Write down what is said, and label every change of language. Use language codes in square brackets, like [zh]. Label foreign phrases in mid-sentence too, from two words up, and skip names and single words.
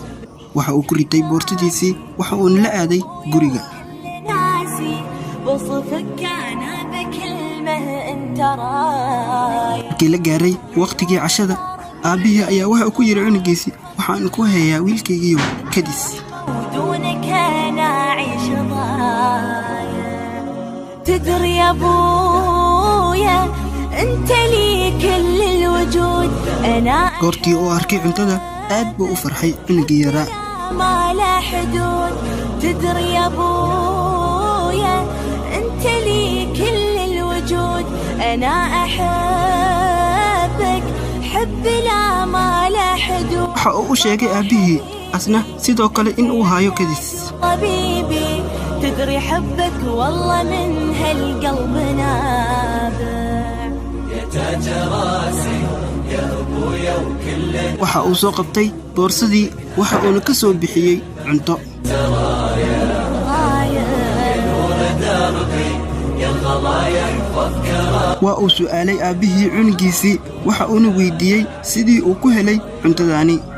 [so] waxa uu ku ritay boortadiisii waxa uuna la aaday guriga. markii la gaaray waqtigii cashada, aabbihii ayaa waxa uu ku yidhi cunugiisii, waxaan ku hayaa wiilkaygiiyo kadis. [ar] تدري يا ابويا انت لي كل الوجود انا [so] goortii oo arkay cuntada aad buu u farxay cunugii yaraa. [ar] ما لا حدود تدري يا ابويا انت لي كل الوجود انا احبك حب لا ما لا حدود. [so] waxa uu u sheegay aabbihii asna sidoo kale in uu hayo kadis. [ar] حبيبي تدري حبك والله من هالقلب نابع يا تاج راسي يا ابويا وكل [so] waxa uu soo qabtay boorsadii waxa uuna ka soo bixiyey cunto. waa uu su'aalay aabbihii cunugiisii waxa uuna weydiiyey sidii uu ku helay cuntadaani.